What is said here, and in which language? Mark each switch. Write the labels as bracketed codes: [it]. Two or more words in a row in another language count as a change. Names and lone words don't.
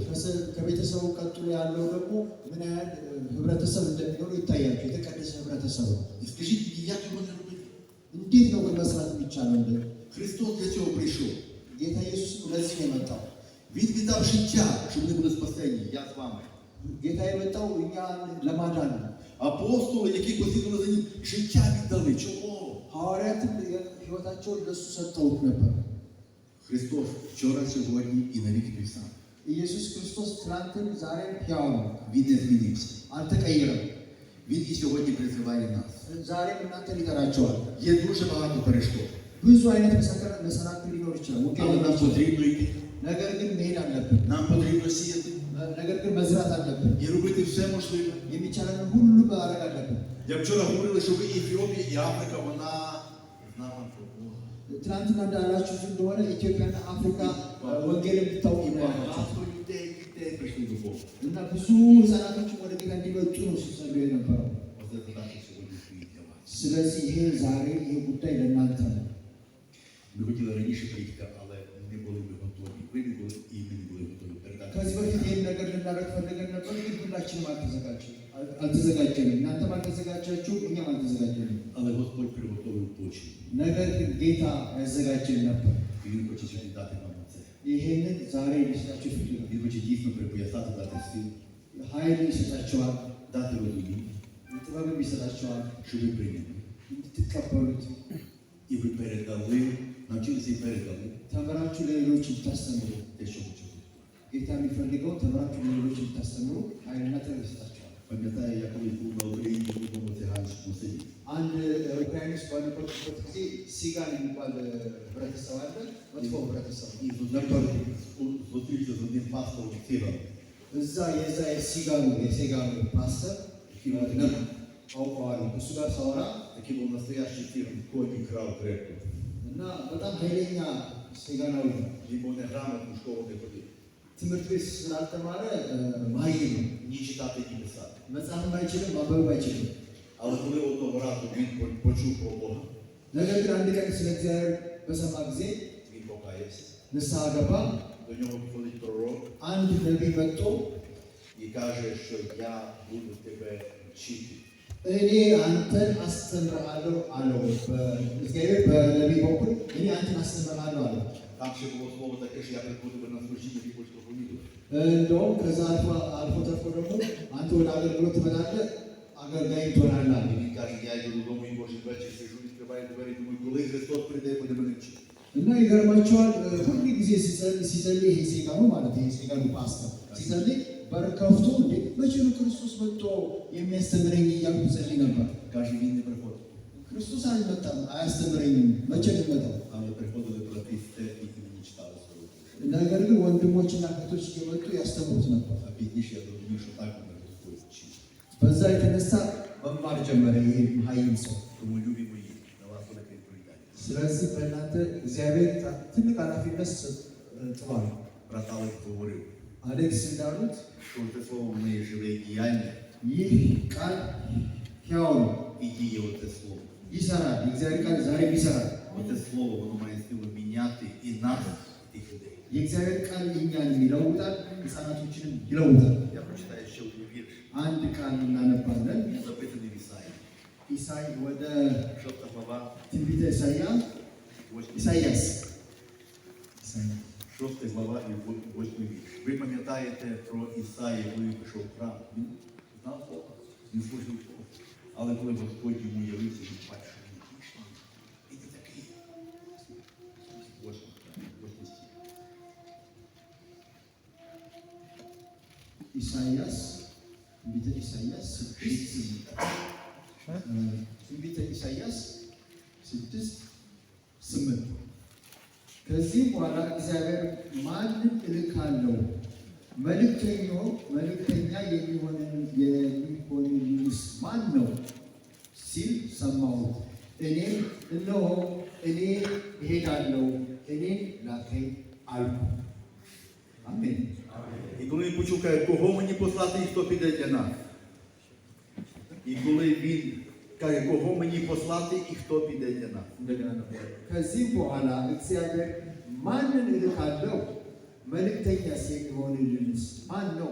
[am] ከቤተሰቡ ቀጥሎ ያለው ደግሞ ምን ያህል ህብረተሰብ እንደሚኖሩ ይታያል። የተቀደሰ ህብረተሰብ። [uk] І скажіть мені, як його не робити? [am] እንዴት ነው ግን መስራት የሚቻለው? [uk] Христос для цього прийшов. [am] ጌታ ኢየሱስ ለዚህ ነው የመጣው። [uk] Він віддав життя, щоб ми були спасені, я з вами. [am] ጌታ የመጣው እኛን ለማዳን ነው። [uk] Апостоли, які послідували за ним, життя віддали. Чого? [am] ሐዋርያትም ህይወታቸውን ለእሱ ሰጥተውት ነበር። [uk] Христос вчора, сьогодні і навіки той сам. [am] ኢየሱስ ክርስቶስ ትናንትም ዛሬም ሕያው ነው። [uk] Він не змінився. [am] አልተቀየረም። [uk] Він і сьогодні призиває нас. [am] ዛሬም እናንተን ይጠራቸዋል። [uk] Є дуже багато перешкод. [am] ብዙ አይነት መሰናክል ሊኖር ይችላል። [uk] Але нам потрібно йти. [am] ነገር ግን መሄድ አለብን። [uk] Нам потрібно сіяти [am] ነገር ግን መዝራት አለብን። [uk] і робити все можливе. [am] የሚቻለን ሁሉ ማድረግ አለብን። [uk] Як вчора говорили, що ви Ефіопія і Африка, вона знала про Бога. [am] ትናንትና እንዳላችሁት እንደሆነ ኢትዮጵያና አፍሪካ ወንጌል እንድታውቁ [uk] І [am] ነው ያላቸው [uk] багато дітей прийшли до Бога. [am] እና ብዙ ህፃናቶችን ወደ ጌታ እንዲመጡ ነው ሲጸልዩ የነበረው። [uk] Оце задача сьогодні стоїть для вас. [am] ስለዚህ ይሄ ዛሬ ይሄ ጉዳይ ለእናንተ ነው። [uk] Ми хотіли раніше приїхати, але не були ми готові. Ви не були і ми не були готові передати. [am] ከዚህ በፊት ይህን ነገር ልናደርግ ፈልገን ነበር፣ ግን ሁላችንም አልተዘጋጀንም። እናንተም አልተዘጋጃችሁም፣ እኛም አልተዘጋጀንም። [uk] Але Господь приготовив точно. [am] ነገር ግን ጌታ ያዘጋጀን ነበር። [uk] І Він хоче сьогодні дати нам це. [am] ይሄንን ዛሬ ሊሰጣችሁ ይፈልጋል። [uk] Він хоче дійсно припоясати, дати сил, [am] ኃይል ይሰጣቸዋል፣ [uk] дати розуміння, [am] ጥበብም ይሰጣቸዋል፣ [uk] щоб ви прийняли. [am] እንድትቀበሉት [uk] І ви передали, навчилися і передали [am] ተምራችሁ ለሌሎች እንድታስተምሩ። [uk] те, що хочете. [am] ጌታ የሚፈልገው ተምራችሁ ለሌሎች እንድታስተምሩ ኃይልና ጥበብ ይሰጣቸዋል። [uk] Пам'ятаю, як [am] ሲጋን የሚባል ህብረተሰብ አለ። መጥፎ ህብረተሰብ [uk] І зустрівся з одним пастором циганом, [am] እዛ የዛ የሲጋኑ ፓስተር አውቀዋለሁ። እሱ ጋር ሳወራ [uk] який був настоящий циган, який крав крепко. [am] እና በጣም ኃይለኛ ሲጋናዊ ነው። [uk] Він був неграмотний, в школу не ходив. [am] ትምህርት ቤት ስላልተማረ መሀይም ነው። [uk] Ні читати, ні писати. [am] መጽሐፍም አይችልም፣ ማንበብም አይችልም። [uk] Але коли одного разу він почув про Бога, [am] ነገር ግን አንድ ቀን ስለ እግዚአብሔር በሰማ ጊዜ [uk] він покаявся. [am] ንስሐ ገባ። [uk] До нього приходить пророк [am] አንድ ነቢይ መጥቶ [uk] і каже, що я буду тебе вчити. [am] እኔ አንተን አስተምርሃለሁ አለው። እግዚአብሔር በነቢይ በኩል እኔ አንተን አስተምርሃለሁ አለው። [uk] Там ще було слово таке, що я приходжу тебе на служіння і хочу проповідувати. [am] እንደውም ከዛ አልፎ ተርፎ ደግሞ አንተ ወደ አገልግሎት ትመጣለህ፣ አገልጋይ ትሆናለህ። [uk] І він каже, я йду додому і кожен вечір сижу, відкриваю двері, думаю, коли Христос прийде, буде мене вчити. [am] እና ይገርማቸዋል። ሁሉ ጊዜ ሲጸልይ ይሄ ሲጋኑ ማለት ይሄ ሲጋኑ ፓስተር ሲጸልይ በር ከፍቶ እንዴ መቼ ነው ክርስቶስ መጥቶ የሚያስተምረኝ እያልኩ ጸልይ ነበር። [uk] Каже, він не приходить. [am] ክርስቶስ አልመጣም፣ አያስተምረኝም። መቼ ነው የሚመጣው? [uk] Але приходили брати з церкви і мені читали слово. [am] ነገር ግን ወንድሞችና እህቶች እየመጡ ያስተምሩት ነበር። [uk] А пізніше я зрозумів, що так мене Господь вчить. [am] በዛ የተነሳ መማር ጀመረ ይሄ መሀይም ሰው። [uk] Тому, любі мої, на вас велика відповідальність. [am] ስለዚህ በእናንተ እግዚአብሔር ትልቅ ኃላፊነት ጥሏል። [uk] Брат Алекс говорив, [am] አሌክስ እንዳሉት [uk] що це слово в неї живе і діяння, [am] ይህ ቃል ሕያው ነው፣ [uk] і діє оце слово. [am] ይሰራል። የእግዚአብሔር ቃል ዛሬም ይሰራል። [uk] Оце слово, воно має силу міняти і нас, і тих людей. [am] የእግዚአብሔር ቃል እኛን ይለውጣል፣ ሕፃናቶችንም ይለውጣል። [uk] Я прочитаю ще один вірш. [am] አንድ ቃል እናነባለን። [uk] Він записаний в Ісаї. [am] ኢሳይ ወደ [uk] 6 глава, [am] ትንቢተ ኢሳይያስ [uk] 6 глава і 8 вірш. Ви пам'ятаєте про Ісаї, коли він пішов в храм? Він знав Бога, він служив Богу. Але коли Господь йому явився, він бачив, що він пішов. І не такий. 8 стих. [am] ኢሳይያስ ትንቢተ ኢሳይያስ 6:8 ከዚህ በኋላ እግዚአብሔር ማንን እልካለሁ? መልእክተኛ የሚሆንልኝስ ማን ነው ሲል ሰማሁት። እኔም እነሆ እኔ እሄዳለሁ፣ እኔን ላከኝ አልኩ። አሜን። [uk] І коли він почув, каже, кого мені послати і хто піде для нас? І коли він каже, кого мені послати і хто піде для нас? [am] ከዚህ በኋላ እግዚአብሔር ማንን እልካለሁ? መልእክተኛስ የሚሆንልኝስ ማን ነው?